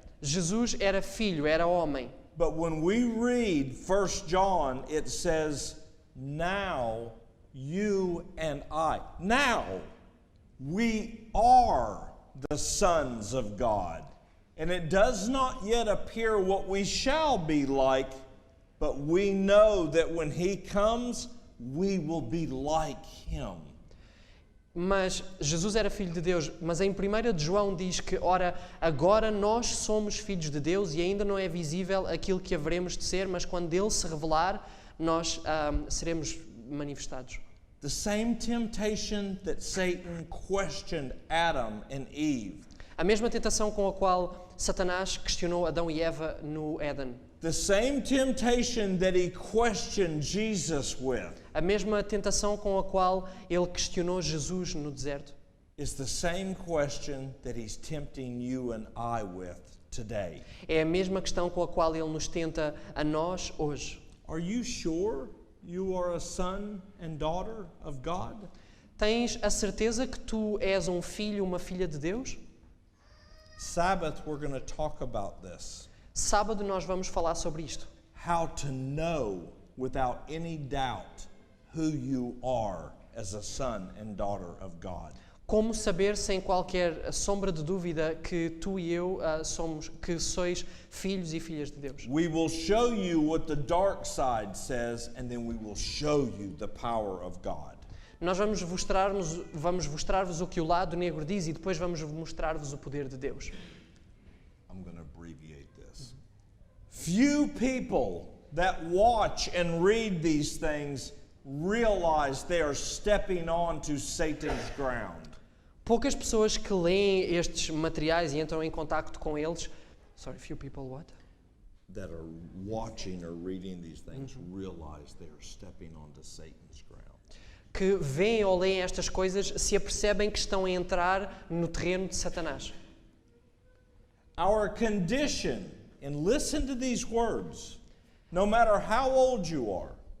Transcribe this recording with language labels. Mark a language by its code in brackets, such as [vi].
[pt] Jesus era filho, era homem. [en] But when we read 1 John, it says, now you and I. Now we are the sons of God. And it does not yet appear what we shall be like, but we know that when he comes, we will be like him. [pt] Mas Jesus era filho de Deus, mas em 1 de João diz que, ora, agora nós somos filhos de Deus e ainda não é visível aquilo que haveremos de ser, mas quando Ele se revelar, nós seremos manifestados. [en] The same temptation that Satan questioned Adam and Eve. [pt] A mesma tentação com a qual Satanás questionou Adão e Eva no Éden. [en] The same temptation that he questioned Jesus with [pt] A mesma tentação com a qual ele questionou Jesus no deserto. [en] is the same question that he's tempting you and I with today. [pt] É a mesma questão com a qual ele nos tenta a nós hoje. [en] Are you sure you are a son and daughter of God? [pt] Tens a certeza que tu és um filho, uma filha de Deus? [en] Sabbath, we're going to talk about this. [pt] Sábado nós vamos falar sobre isto. [en] How to know without any doubt who you are as a son and daughter of God. [pt] Como saber sem qualquer sombra de dúvida que tu e eu sois filhos e filhas de Deus. [en] We will show you what the dark side says, and then we will show you the power of God. [pt] Nós vamos mostrar-vos o que o lado negro diz e depois vamos mostrar-vos o poder de Deus. [en] I'm going to abbreviate this. Few people that watch and read these things realize they are stepping onto Satan's ground. [pt] Poucas pessoas que leem estes materiais e entram em contacto com eles, [en] few people what? That are watching or reading these things realize they are stepping onto Satan's ground. [pt] Que veem ou leem estas coisas se apercebem que estão a entrar no terreno de Satanás. [en] Our condition, and listen to these words, no matter how old you are,